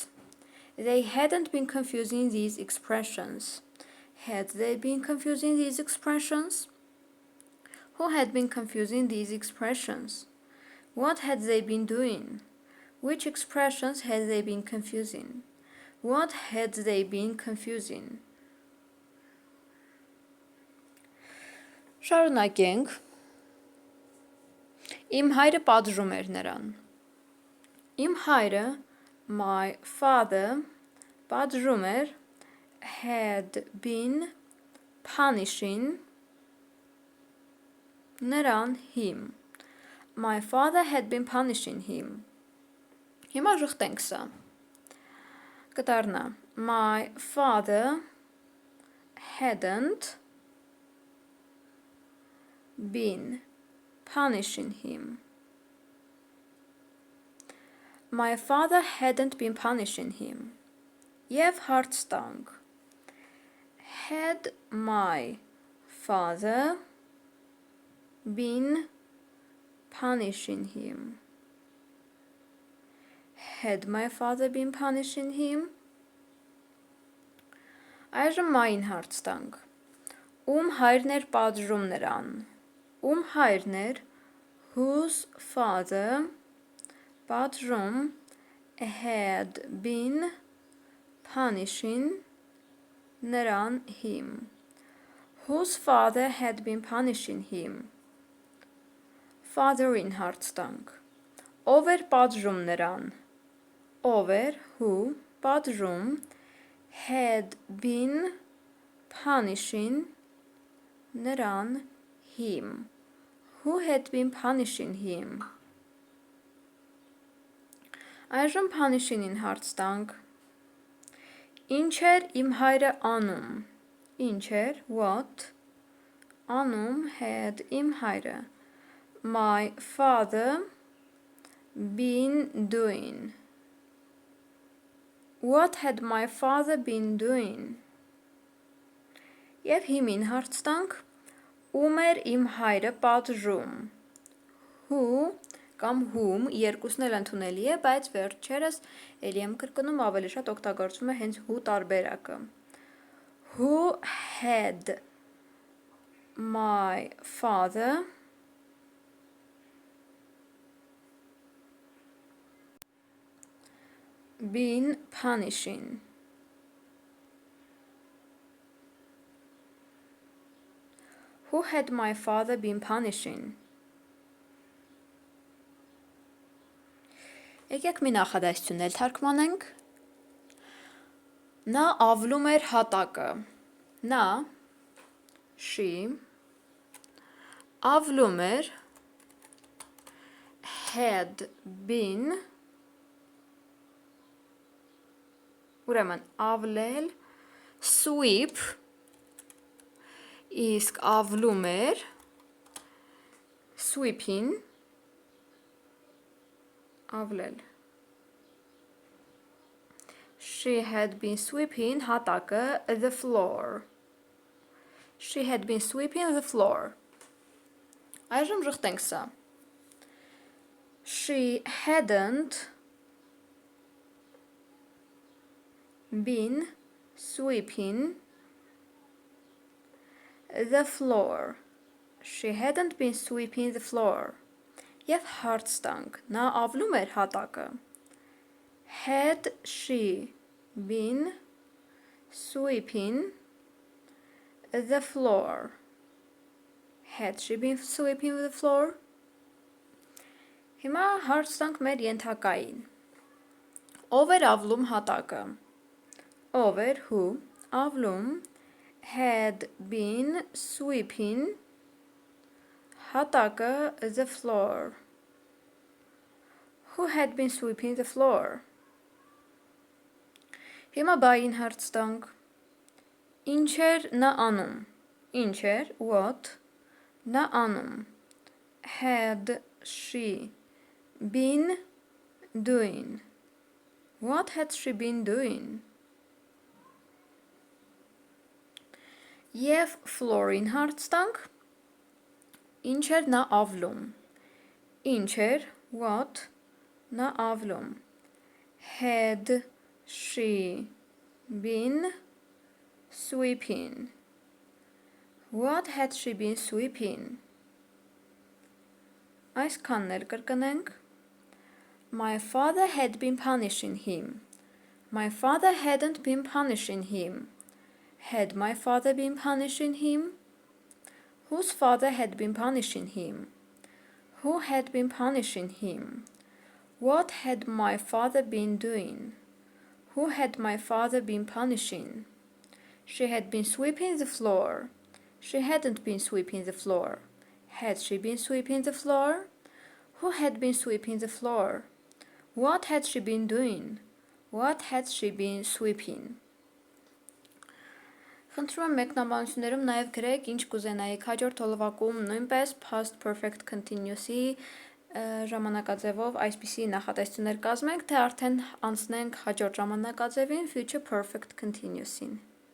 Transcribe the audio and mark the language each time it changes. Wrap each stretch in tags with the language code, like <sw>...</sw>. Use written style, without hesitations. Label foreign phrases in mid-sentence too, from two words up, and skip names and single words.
<en>They hadn't been confusing these expressions. Had they been confusing these expressions? Who had been confusing these expressions? What had they been doing? Which expressions had they been confusing? What had they been confusing?</en> <hy>Շարունակենք։ Իմ հայրը պատժում էր նրան։ Իմ հայրը,</hy> <en>my father,</en> <hy>պատժում էր,</hy> <en>had been punishing նրան, him. My father had been punishing him.</en> <hy>Հիմա ժխտենք սա։ Կդառնա</hy> <en>my father hadn't been punishing him. My father hadn't been punishing him.</en> <hy>Եվ հարց տանք.</hy> <en>Had my father been punishing him? Had my father been punishing him?</en> <hy>Այժմ մային հարց տանք. Ում հայրն էր պատժում նրան? Ում հայրն էր,</hy> <en>whose father, պատժում, had been punishing նրան, him. Whose father had been punishing him?</en> <hy>Father-ին հարց տանք. Ով էր պատժում նրան? Ով էր,</hy> <en>who, պատժում, had been punishing նրան, him. Who had been punishing him?</en> <hy>Այժմ punishing-ին հարց տանք. Ինչ էր իմ հայրը անում? Ինչ էր, what? Անում, had, իմ հայրը.</hy> <en>My father been doing. What had my father been doing?</en> <hy>Եվ հիմին հարց տանք. Ում էր իմ հայրը պատժում? Who կամ whom երկուսն էլ ընդունելի է, բայց վերջերս էլի եմ կրկնում, ավելի շատ օգտագործվում է հենց who տարբերակը։</hy> <en>Who had my father been punishing? Who had my father been punishing?</en> <hy>Եկեք մի նախադասություն էլ թարգմանենք։ Նա ավլում էր հատակը։ Նա, she, ավլում էր,</hy> <en>had been,</en> <hy>ուրեմն ավլել, sweep, իսկ ավլում էր, sweeping, ավլել,</hy> <en>She had been sweeping հատակը the floor. She had been sweeping the floor. Այժմ ժխտենք սա. She hadn't been sweeping the floor. She hadn't been sweeping the floor.</en> <hy>Եվ հարց տանք, նա ավլում էր հատակը.</hy> <en>Had she been sweeping the floor? Had she been sweeping the floor?</en> <hy>Հիմա հարց տանք մեր ենթակային. Ով էր ավլում հատակը? Ով էր who ավլում</hy> <en>had been sweeping</en> <hy>հատակը</hy> <en>the floor. Who had been sweeping the floor?</en> <hy>Հիմա բային հարց տանք. Ինչ էր նա անում? Ինչ էր what նա անում?</hy> <en>Had she been doing? What had she been doing?</en> <hy>Եվ floor-ին հարց տանք. Ինչ էր նա ավլում? Ինչ էր what նա ավլում?</hy> <en>Had she been sweeping? What had she been sweeping? Այսքանն էլ կրկնենք. My father had been punishing him. My father hadn't been punishing him. Had my father been punishing him? Whose father had been punishing him? Who had been punishing him? What had my father been doing? Who had my father been punishing? She had been sweeping the floor. She hadn't been sweeping the floor. Had she been sweeping the floor? Who had been sweeping the floor? What had she been doing? What had she been sweeping?</en> <hy>Խնդրում եմ մեկնաբանություններում նաև գրեք ինչ կուզենայիք հաջորդ հոլովակում նույնպես</hy> <en>past perfect continuous-ի</en> <hy>ժամանակաձևով այսպիսի նախատեսություններ կազմենք, թե արդեն անցնենք հաջորդ ժամանակաձևին</hy> <en>future perfect continuous-ին։</en>